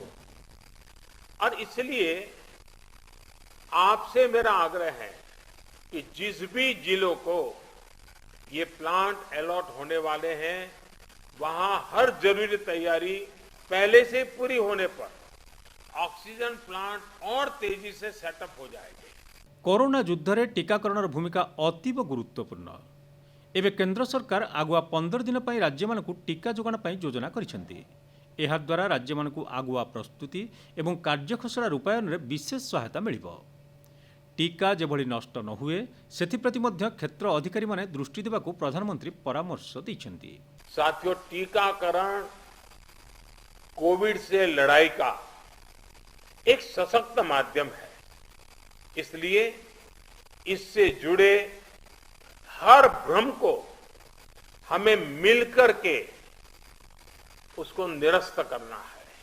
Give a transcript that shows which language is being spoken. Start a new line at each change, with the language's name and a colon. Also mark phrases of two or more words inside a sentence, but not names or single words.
Hindi: और इसलिए आपसे मेरा आग्रह है कि जिस भी जिलों को ये प्लांट अलॉट होने वाले हैं वहां हर जरूरी तैयारी पहले से पूरी होने पर
English: oxygen plant
Hindi: और तेजी से सेटअप हो जाएंगे।
Odia: କୋରୋନା ଯୁଦ୍ଧରେ ଟୀକାକରଣର ଭୂମିକା ଅତୀବ ଗୁରୁତ୍ୱପୂର୍ଣ୍ଣ। ଏବେ କେନ୍ଦ୍ର ସରକାର ଆଗୁଆ 15 ଦିନ ପାଇଁ ରାଜ୍ୟମାନଙ୍କୁ ଟିକା ଯୋଗାଣ ପାଇଁ ଯୋଜନା କରିଛନ୍ତି। ଏହାଦ୍ୱାରା ରାଜ୍ୟମାନଙ୍କୁ ଆଗୁଆ ପ୍ରସ୍ତୁତି ଏବଂ କାର୍ଯ୍ୟଖସଡ଼ା ରୂପାୟନରେ ବିଶେଷ ସହାୟତା ମିଳିବ। ଟିକା ଯେଭଳି ନଷ୍ଟ ନ ହୁଏ ସେଥିପ୍ରତି ମଧ୍ୟ କ୍ଷେତ୍ର ଅଧିକାରୀମାନେ ଦୃଷ୍ଟି ଦେବାକୁ ପ୍ରଧାନମନ୍ତ୍ରୀ ପରାମର୍ଶ ଦେଇଛନ୍ତି।
Hindi: साथियों, टीकाकरण कोविड से लड़ाई का एक सशक्त माध्यम है, इसलिए इससे जुड़े हर भ्रम को हमें मिलकर के उसको निरस्त करना है।